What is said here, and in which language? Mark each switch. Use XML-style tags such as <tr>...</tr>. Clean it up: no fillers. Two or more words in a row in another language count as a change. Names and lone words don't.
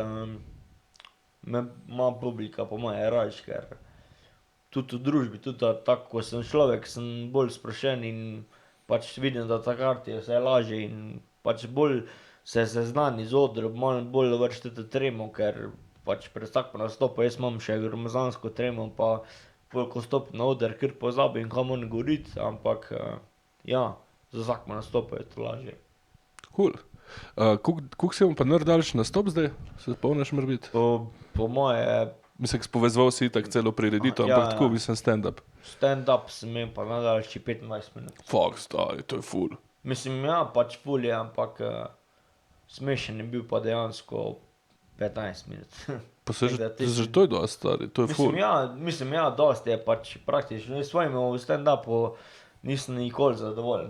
<sl>me ima publika po moje rajš, ker tudi v družbi, tudi tako, ko sem človek, sem bolj sproščen in pač vidim, da takrat je vse lažje in pač bolj se seznani z odrom, malo bolj vršite tremo, ker pač pred vsakim nastopom jaz imam še gromozansko tremo, pa pol, ko stopim na oder, kar pozabim, kaj moram govoriti, ampak ja, za vsakim nastopom je to lažje. Cool. Koliko si vam pa daljši nastop zdaj? Se spomniš morebiti? Po moje... Mislim, spovezoval si itak celo prireditev, ampak tako mislim stand-up. Stand-up sem imel pa najdaljši 25 minut. Fuck, stari, to je ful. Mislim, ja, pač ful je, ampak smešen je bil pa dejansko 15 minut. Pa se že to je dosti, stari, to je ful. Mislim, ja, dosti je pač praktično. Jaz svojim v stand-upu nisem nikoli zadovoljen.</sl>